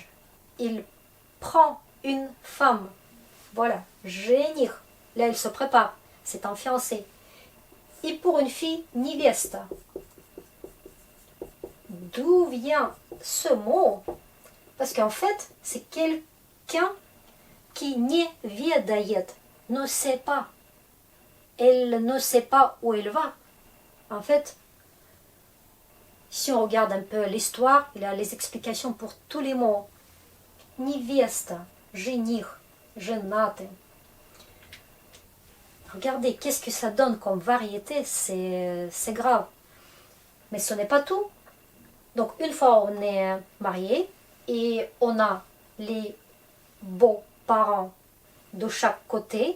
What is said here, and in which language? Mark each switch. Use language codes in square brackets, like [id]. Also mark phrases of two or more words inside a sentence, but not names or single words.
[fr] Il prend une femme. Voilà, жених. Là, il se prépare. C'est un fiancé. Et pour une fille, невеста. D'où vient ce mot? Parce qu'en fait, c'est quelqu'un qui [ru] не ведает, [fr] ne sait pas. Elle ne sait pas où elle va. En fait, si on regarde un peu l'histoire, il y a les explications pour tous les mots. [ru] Невеста, жених, женатый. [fr] Regardez, qu'est-ce que ça donne comme variété, c'est grave. Mais ce n'est pas tout. Donc une fois on est marié et on a les beaux-parents de chaque côté.